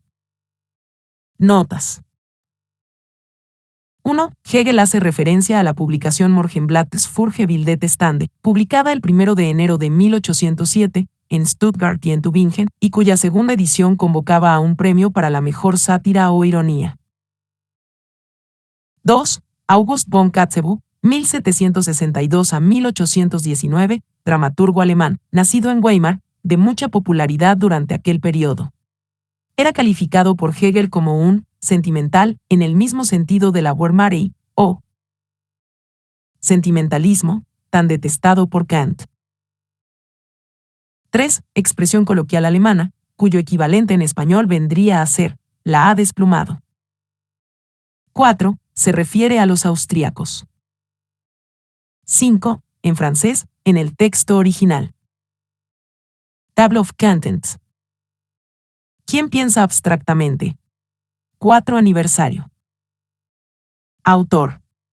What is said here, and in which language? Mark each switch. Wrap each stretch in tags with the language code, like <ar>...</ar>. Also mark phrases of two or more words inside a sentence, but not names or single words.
<es>Notas. 1. Hegel hace referencia a la publicación</es> <de>Morgenblattes für gebildete Stände,</de> <es>publicada el 1 de enero de 1807, en Stuttgart y en Tübingen, y cuya segunda edición convocaba a un premio para la mejor sátira o ironía. 2. August von Kotzebue, 1762 a 1819, dramaturgo alemán, nacido en Weimar, de mucha popularidad durante aquel periodo. Era calificado por Hegel como un sentimental en el mismo sentido de la Wehrmacherei, o sentimentalismo, tan detestado por Kant. 3. Expresión coloquial alemana, cuyo equivalente en español vendría a ser la ha desplumado. 4. Se refiere a los austríacos. 5. En francés, en el texto original.</es> <en>Table of Contents.</en> <es>¿Quién piensa abstractamente? 4 aniversario. Autor.</es>